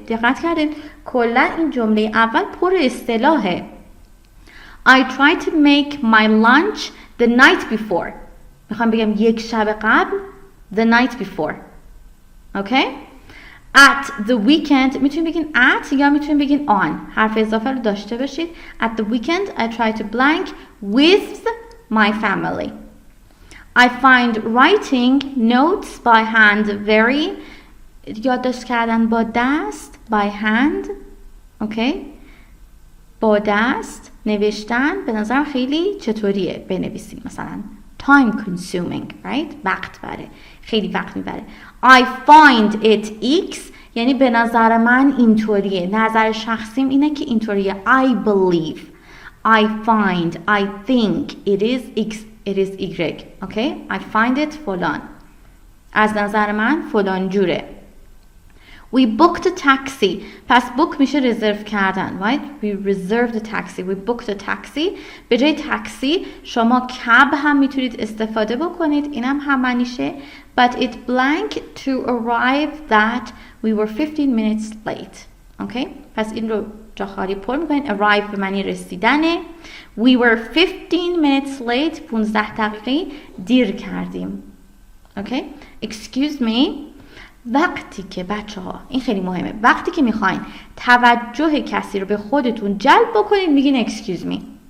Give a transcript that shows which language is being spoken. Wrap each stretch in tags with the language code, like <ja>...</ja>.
<fa>دقت کردید کلا این جمله اول پر اصطلاحه.</fa> <en>I tried to make my lunch the night before.</en> <fa>میخوام بگم یک شب قبل</fa> <en>the night before.</en> <fa>اوکی</fa> <en>at the weekend</en> <fa>میتونید بگین at یا میتونید بگین on، حرف اضافه رو داشته باشید.</fa> <en>at the weekend I try to blank with my family. I find writing notes by hand very،</en> <fa>یادداشت کردن با دست</fa> <en>by hand.</en> <fa>اوکی با دست نوشتن به نظرم خیلی چطوریه بنویسیم، مثلا</fa> <en>time consuming right</en> <fa>وقت بره، خیلی وقت میبره.</fa> <en>I find it x</en> <fa>یعنی به نظر من اینطوریه، نظر شخصیم اینه که اینطوریه.</fa> <en>I believe، I find، I think it is it is Y. Okay? I find it فلان.</en> <fa>از نظر من فلان جوره.</fa> <en>We booked a taxi.</en> <fa>پس book میشه رزرو کردن.</fa> <en>Right? We reserved a taxi. We booked a taxi.</en> <fa>به جای تاکسی شما کب هم میتونید استفاده بکنید. اینم هم معنیشه.</fa> <en>But it blank to arrive that we were 15 minutes late. Okay?</en> <fa>پس این رو جا خالی پر میکنید. Arrive به معنی رسیدنه.</fa> <en>We were 15 minutes late. 15</en> <fa>دقیقه دیر کردیم.</fa> <en>Okay? Excuse me.</en> <fa>وقتی که بچه ها این خیلی مهمه، وقتی که میخواین توجه کسی رو به خودتون جلب بکنید میگین</fa> <en>excuse me.</en>